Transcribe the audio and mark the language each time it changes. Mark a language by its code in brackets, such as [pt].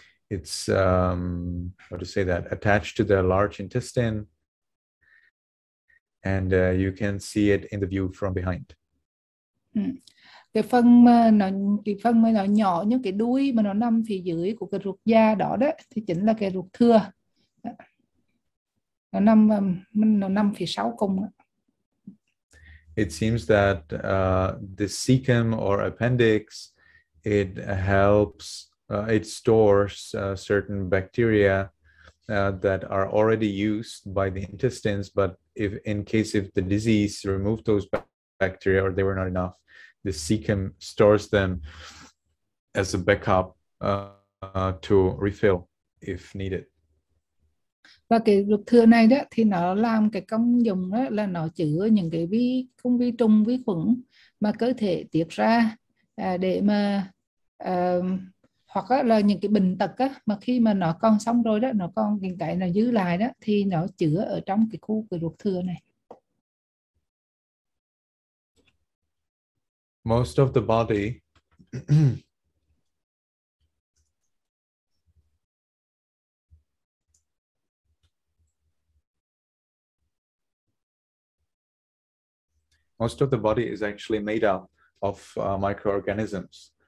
[en] it's how to say that, attached to the large intestine, and you can see it in the view from behind. [vi] Cái phần mà nó nhỏ như cái đuôi mà nó nằm phía dưới của cái ruột già đó đó thì chính là cái ruột thừa. Nó nằm phía sau cùng. [en] It seems that the cecum or appendix, it helps, it stores certain bacteria that are already used by the intestines, but in case if the disease removed those bacteria or they were not enough, the cecum stores them as a backup to refill if needed. [vi] Và cái ruột thừa này đó thì nó làm cái công dụng đó là nó chứa những cái vi trùng, vi khuẩn mà cơ thể tiết ra để mà hoặc là những cái bệnh tật á, mà khi mà nó còn xong rồi đó, nó còn những cái nó giữ lại đó thì nó chứa ở trong cái khu cái ruột thừa này. [en] Most of the body most of the body is actually made up of microorganisms.